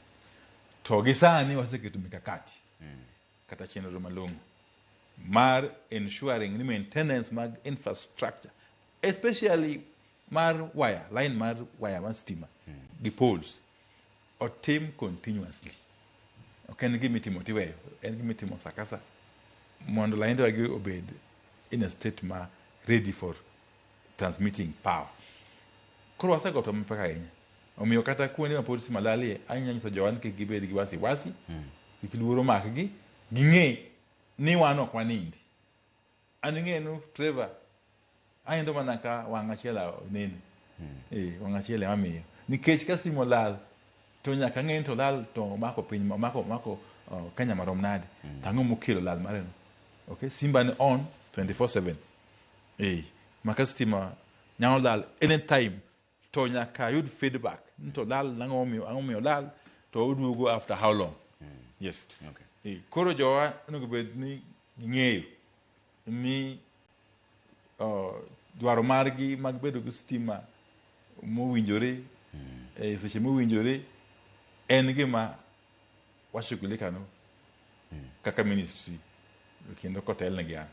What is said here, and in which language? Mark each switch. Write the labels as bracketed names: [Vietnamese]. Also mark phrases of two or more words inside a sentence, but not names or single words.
[Luo (Kenya and Tanzania)] To gi sani waseketo mikakati kata chenro malong'o mar ensuring ni maintenance mag [English] infrastructure especially [Luo (Kenya and Tanzania)] mar wire, line mar wire mar sitima gi poles otim continuously. Ok en gimitimo tiweyo, en gimitimo sakasa mondo line wagi obed [English] in a state [Luo (Kenya and Tanzania)] ma [English] ready for transmitting power. [Luo (Kenya and Tanzania)] Koro wasegoto mapek ahinya. Omiyo kata kuonde ma pod sitima lalie ahinya nyiso jowan kik gibed gi wasi kik luoro makgi ging'e ni wan ok wanindi. An ing'enu Trevor ahindo mana ka wang' achiel onene. Wang' achiel emamiyo. Nikech ka sitima lal to nyaka ng'eni to lal to mako piny mako Kenya marom nade. Tang'o mokelo lal mareno. Okay, simba ni on 24/7. Maka sitima nyalo lal anytime to nyaka yud feedback. To lal ang'o miyo lal to oduogo [English] after how long? [Luo (Kenya and Tanzania)] Yes. Okay. Koro jowa onego bed ni ging'eyo ni dwaro margi mag bedo gi sitima mowinjore seche mowinjore en gima washughulika no kaka ministry kendo kotelnegi an.